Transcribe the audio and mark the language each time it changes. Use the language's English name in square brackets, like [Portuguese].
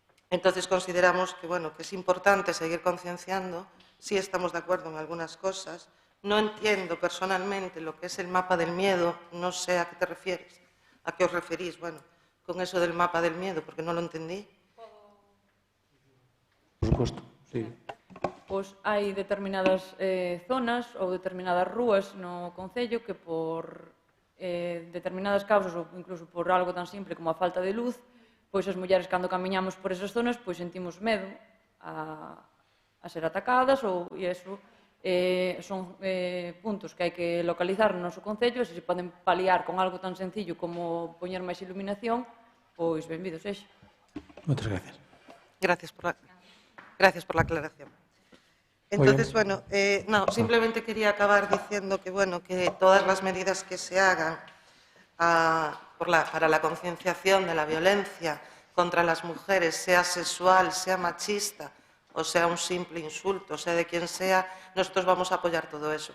[Spanish] Entonces consideramos que es importante seguir concienciando. Sí estamos de acuerdo en algunas cosas. No entiendo personalmente lo que es el mapa del miedo. No sé a qué te refieres, a qué os referís, con eso del mapa del miedo, porque no lo entendí. Por supuesto, sí. [Galician] Pois hai determinadas zonas ou determinadas rúas no Concello que por determinadas causas ou incluso por algo tan simple como a falta de luz, pois as mulleres cando camiñamos por esas zonas pois sentimos medo a ser atacadas e iso son puntos que hai que localizar no noso Concello e se poden paliar con algo tan sencillo como poñer máis iluminación, pois benvido sexa. Moitas gracias. [Spanish] Gracias por la aclaración. Entonces, simplemente quería acabar diciendo que todas las medidas que se hagan para la concienciación de la violencia contra las mujeres, sea sexual, sea machista, o sea un simple insulto, sea de quien sea, nosotros vamos a apoyar todo eso.